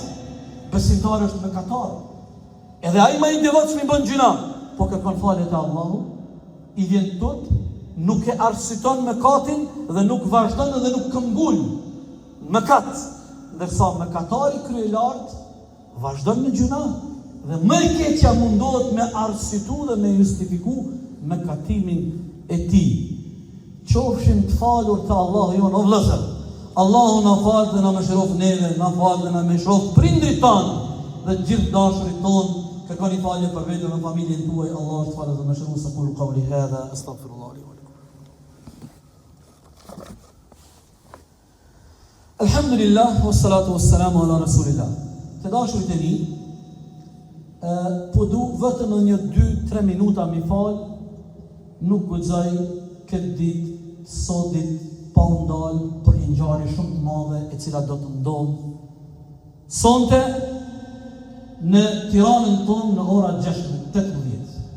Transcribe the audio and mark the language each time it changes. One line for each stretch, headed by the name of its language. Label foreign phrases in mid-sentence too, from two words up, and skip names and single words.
Albanian: Besimtari është mëkatar. Edhe ai më i devotshëm i bën gjuna, po kërkon falje te Allahu, i vjen tot, nuk e arsyton mëkatin dhe nuk vazhdon dhe nuk këmbul mëkat, ndërsa mëkatari kryelart vazhdon në gjuna dhe më i keqja mundohet me arsytu dhe me justifiku mëkatimin e tij. Qofshin të falur të Allahu jon, o vëllezër. Allahu na fal dhe na mëshiroft neve, na fal dhe na mëshiroft prindrit tanë dhe gjithë dashurit tonë. Kërkoni falje për vetën dhe familjen tuaj. Allah është falë dhe mëshirues.
Arabic: أقول قولي هذا أستغفر الله لي ولكم. الحمد لله والصلاة والسلام على رسول الله.
Albanian: Të dashurit e mi, po du vetëm në 2-3 minuta mi fal, nuk guxoj këtë ditë, sot ditë pa u ndal për një ngjarje shumë të madhe e cila do të ndodhë sonte në Tiranën tonë në ora 18.